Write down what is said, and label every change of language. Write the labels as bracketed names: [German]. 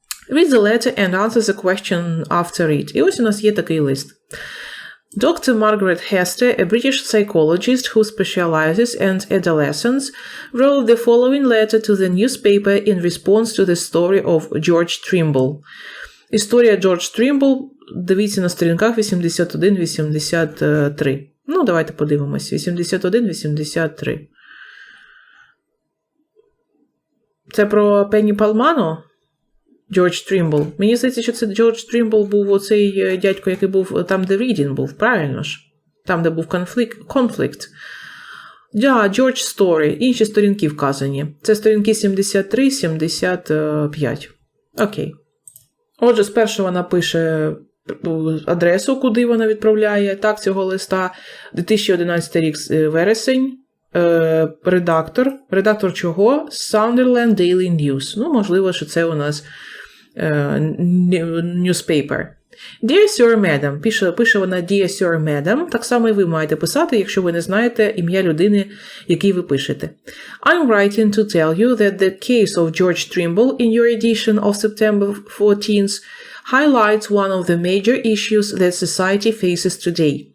[English] Read the letter and answer the question after it. [Ukrainian] І ось у нас є такий лист. Dr. [English] Margaret Hester, a British psychologist who specializes in adolescents, wrote the following letter to the newspaper in response to the story of George Trimble. [Ukrainian] Історія Джордж Trimble, дивіться на сторінках 81-83. Ну, давайте подивимося. 81-83. Це про Пенні Палману? Джордж Trimble. Мені здається, що це Джордж Trimble був оцей дядько, який був там, де Reading був, правильно ж? Там, де був конфлікт. Да, George Story. Інші сторінки вказані. Це сторінки 73-75. Окей. Отже, спершу вона пише адресу, куди вона відправляє, так, цього листа. 2011 рік, вересень. Редактор. Редактор чого? [English] Sunderland Daily News. [Ukrainian] Ну, можливо, що це у нас newspaper. [English] Dear Sir, Madam. [Ukrainian] Пише вона [English] Dear Sir, Madam. [Ukrainian] Так само і ви маєте писати, якщо ви не знаєте ім'я людини, якій ви пишете. [English] I'm writing to tell you that the case of George Trimble in your edition of September 14th highlights one of the major issues that society faces today.